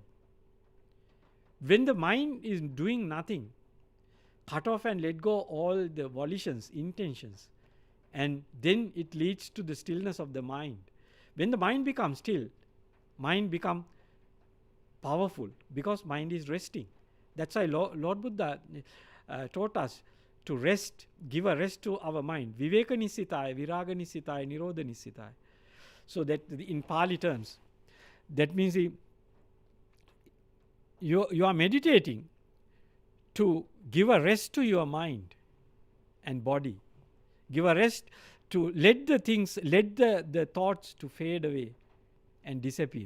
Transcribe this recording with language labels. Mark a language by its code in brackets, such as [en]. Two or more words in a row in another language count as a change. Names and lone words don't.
[en] When the mind is doing nothing, cut off and let go all the volitions, intentions, and then it leads to the stillness of the mind. When the mind becomes still, mind becomes powerful because mind is resting. That's why Lord Buddha taught us to rest, give a rest to our mind. [pi] Viveka nisitaya, viraga nisitaya, nirodha nisitaya. [en] So that in Pali terms, that means you are meditating to give a rest to your mind and body. Give a rest to let the things, let the thoughts to fade away and disappear.